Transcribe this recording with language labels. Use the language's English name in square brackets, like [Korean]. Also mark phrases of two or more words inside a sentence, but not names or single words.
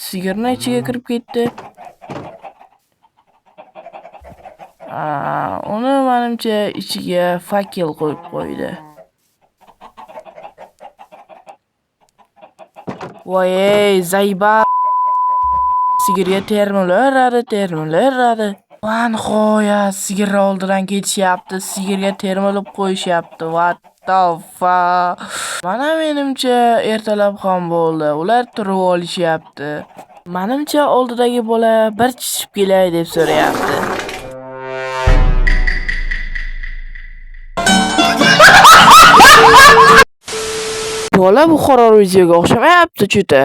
[Uzbek] Sigirni ichiga kirib ketdi. Uni menimcha ichiga fakel qo'yib qo'ydi. Voy, zayba. Sigirga termilaveradi. Va nihoyat sigir oldidan ketishyapti. Sigirga termilib qo'yishyapti. [English] What the fuck? [Uzbek] Mana menimcha ertalab ham bo'ldi. Ular turib olishyapti. Menimcha oldidagi bola bir chichib kelay deb so'rayapti. Bola bu horror videoga o'xshamayapti juda.